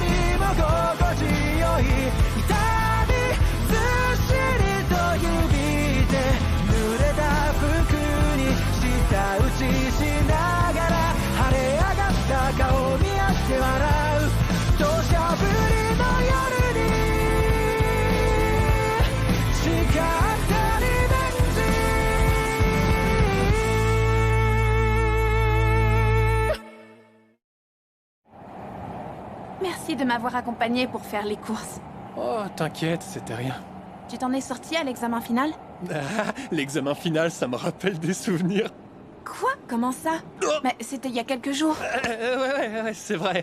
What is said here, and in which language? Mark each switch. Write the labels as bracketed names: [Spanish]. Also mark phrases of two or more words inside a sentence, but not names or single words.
[Japanese] も心地よい痛みずっしりと響いて濡れた服に舌打ちしながら晴れ上がった顔見合って笑う土砂降りの夜に誓ったリベンジ [French] Merci de m'avoir accompagné pour faire les courses. Oh, t'inquiète, c'était rien. Tu t'en es sorti à l'examen final? Ah, l'examen final, ça me rappelle des souvenirs. Quoi? Comment ça? Mais c'était il y a quelques jours. Ouais, c'est vrai.